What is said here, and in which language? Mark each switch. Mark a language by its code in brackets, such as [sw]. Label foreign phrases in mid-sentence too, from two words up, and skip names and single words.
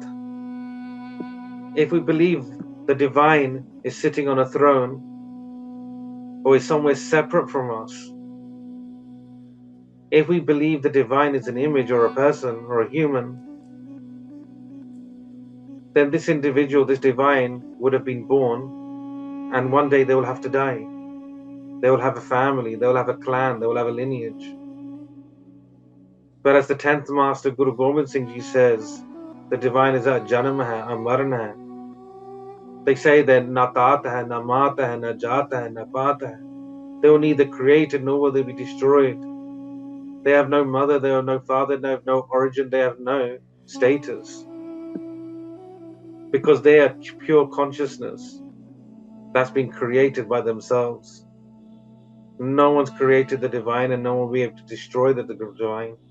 [en] If we believe the divine is sitting on a throne or is somewhere separate from us, if we believe the divine is an image or a person or a human, then this individual, this divine, would have been born, and one day they will have to die. They will have a family, they will have a clan, they will have a lineage. But as the 10th Master Guru Gobind Singh Ji says, the divine is [pa] a janam hai, a maran hai. [en] They say that [pa] na tat hai, na mat hai, na jat hai, na paat hai. [en] They will neither created nor will they be destroyed. They have no mother, they have no father, they have no origin, they have no status. Because they are pure consciousness that's been created by themselves. No one's created the divine and no one will be able to destroy the divine.